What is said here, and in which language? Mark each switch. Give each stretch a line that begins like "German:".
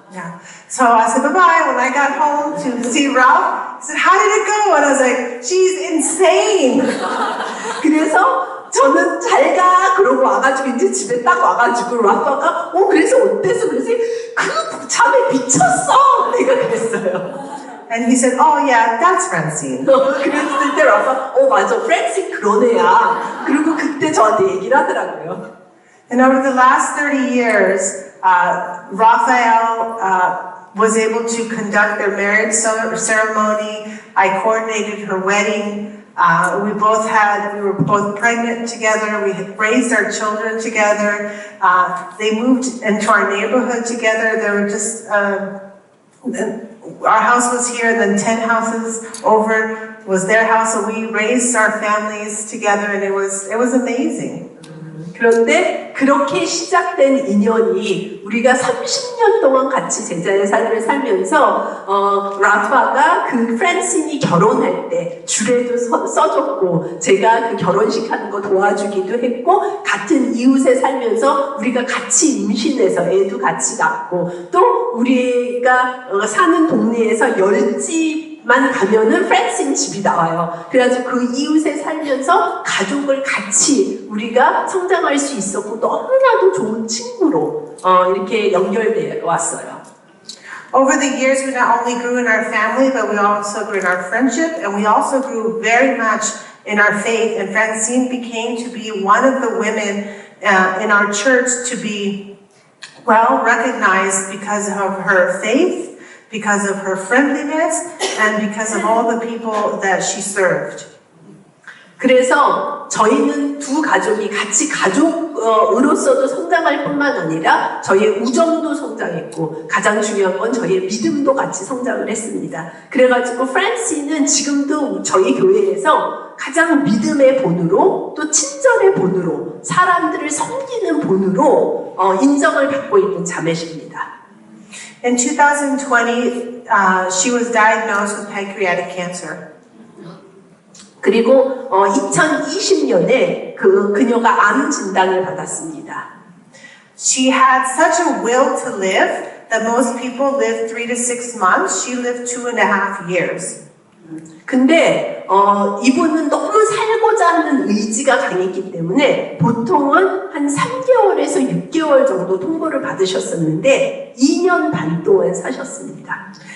English: Yeah. So I said bye-bye. When I got home to see Ralph, I said, how did it go? And I was like, she's insane.
Korean: 그래서 저는 잘 가 그러고 와가지고 이제 집에 딱 와가지고 라파가 그래서 어땠어? 그래서 그 자매 미쳤어 내가 그랬어요.
English: And he said, oh yeah, that's Francine.
Korean: 그랬을 때 라파 맞아 프란신 그런 애야. 그리고 그때 저한테 얘기를 하더라고요.
English: And over the last 30 years, Raphael was able to conduct their marriage ceremony. I coordinated her wedding. We were both pregnant together. We had raised our children together. They moved into our neighborhood together. There were just, our house was here and then 10 houses over was their house. So we raised our families together and it was amazing.
Korean: 그런데 그렇게 시작된 인연이 우리가 30년 동안 같이 제자의 삶을 살면서 라파가 그 프란신이 결혼할 때 주례도 써줬고 제가 그 결혼식 하는 거 도와주기도 했고 같은 이웃에 살면서 우리가 같이 임신해서 애도 같이 낳고 또 우리가 사는 동네에서 10집만 가면은 프란신 집이 나와요. 그래가지고 그 이웃에 살면서 가족을 같이 우리가 성장할 수 있었고 너무나도 좋은 친구로 이렇게 연결되어 왔어요.
English: Over the years, we not only grew in our family, but we also grew in our friendship, and we also grew very much in our faith. And Francine became to be one of the women in our church to be well recognized because of her faith, because of her friendliness, and because of all the people that she served.
Korean: 그래서 저희는 두 가족이 같이 가족으로서도 성장할 뿐만 아니라 저희의 우정도 성장했고 가장 중요한 건 저희의 믿음도 같이 성장을 했습니다. 그래가지고 프란시는 지금도 저희 교회에서 가장 믿음의 본으로 또 친절의 본으로 사람들을 섬기는 본으로 인정을 받고 있는 자매십니다.
English: In 2020, she was diagnosed with pancreatic cancer.
Korean: 그리고 2020년에 그녀가 암 진단을 받았습니다.
English: She had such a will to live that most people live 3 to 6 months. She lived 2.5 years.
Korean: 근데 이분은 너무 살고자 하는 의지가 강했기 때문에 보통은 한 3개월에서 6개월 정도 통보를 받으셨었는데 2년 반 동안 사셨습니다.